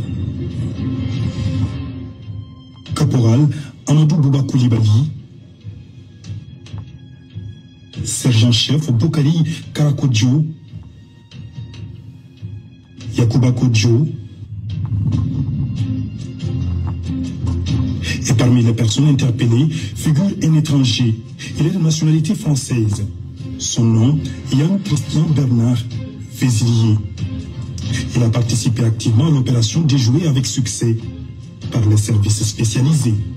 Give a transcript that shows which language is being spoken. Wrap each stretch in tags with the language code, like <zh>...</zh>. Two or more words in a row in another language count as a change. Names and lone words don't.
<fr>caporal Amadou Bouba Koulibaly, sergent-chef Boukari Karakodjo, Yakuba Kodjo, et parmi les personnes interpellées figure un étranger. Il est de nationalité française. Son nom, Yann Christian Bernard Fézilier. Il a participé activement à l'opération déjouée avec succès par les services spécialisés.</fr>